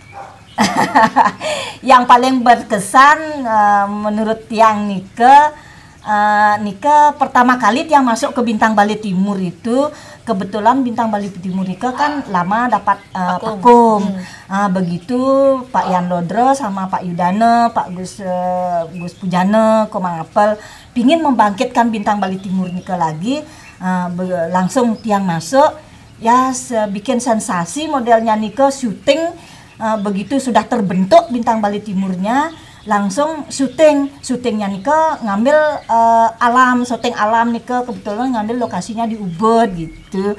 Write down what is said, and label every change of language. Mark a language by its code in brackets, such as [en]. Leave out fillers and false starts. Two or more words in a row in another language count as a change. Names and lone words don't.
[id] Yang paling berkesan menurut Tiang Nike pertama kali Tiang masuk ke Bintang Bali Timur itu, kebetulan Bintang Bali Timur itu kan lama dapat vakum. Begitu Pak Yan Lodro sama Pak Yudane, Pak Gus Pujane, Komang Apel pingin membangkitkan Bintang Bali Timur Nike lagi, langsung Tiang masuk ya, bikin sensasi modelnya Nike syuting. Begitu sudah terbentuk Bintang Bali Timurnya, langsung syutingnya Nike ngambil syuting alam Nike, kebetulan ngambil lokasinya di Ubud gitu.